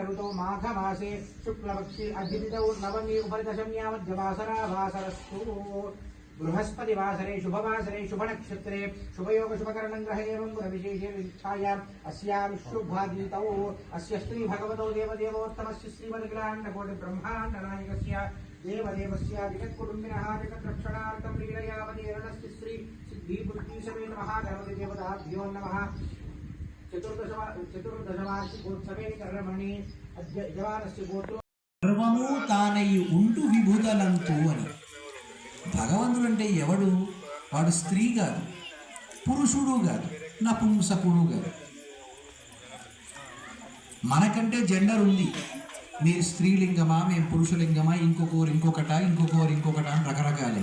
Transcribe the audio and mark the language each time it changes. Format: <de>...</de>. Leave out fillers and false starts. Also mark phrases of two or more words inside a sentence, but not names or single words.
<sa>ऋतौ माघ मासे शुक्लपक्षे अधितिथौ नवमी उपरिदशम्यां मध्यवासरा वासरस्तु बृहस्पति वासरे शुभवासरे शुभनक्षत्रे शुभयोग शुभकरणं ग्रह एवं गुणविशेषे विच्छायाम् अस्यां शुभादितौ अस्य श्री भगवतो देवदेवोत्तमस्य श्रीमद्ग्राण्डकोटि ब्रह्माण्डनायकस्य देवदेवस्य जगत्कुटुम्बिनः जगद्रक्षणार्थं लीलयावतीर्णस्य श्री सिद्धिबुद्धिसमेत महागणपति देवताभ्यो नमः. चतुर्दशवार्षिकोत्सवे कर्मणि अद्य यजमानस्य गोत्रो</sa> <te>సర్వము తానై ఉంటూ విభూతలంతు అని. భగవంతుడు అంటే ఎవడు? వాడు స్త్రీ కాదు, పురుషుడు కాదు, నపుంసకుడు కాదు. మనకంటే జెండర్ ఉంది. మీరు స్త్రీలింగమా, మేము పురుషలింగమా, ఇంకొకరు ఇంకొకట అని రకరకాలే.</te>